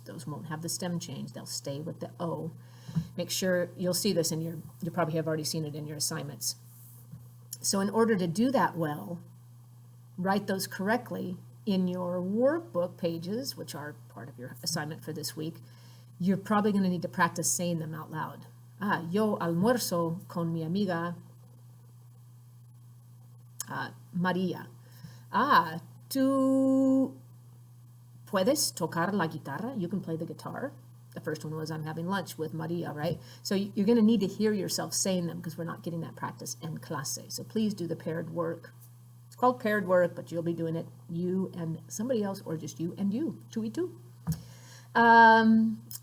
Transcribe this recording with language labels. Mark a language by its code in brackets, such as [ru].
[en] Those won't have the stem change. They'll stay with the O. Make sure you'll see this in you probably have already seen it in your assignments. So in order to do that well, write those correctly in your workbook pages, which are part of your assignment for this week. You're probably going to need to practice saying them out loud. [es] Yo almuerzo con mi amiga María. ¿Tú puedes tocar la guitarra? [en] You can play the guitar. The first one was I'm having lunch with María, right? So you're going to need to hear yourself saying them because we're not getting that practice in clase. So please do the paired work. It's called paired work, but you'll be doing it you and somebody else, or just you and you, 2-2.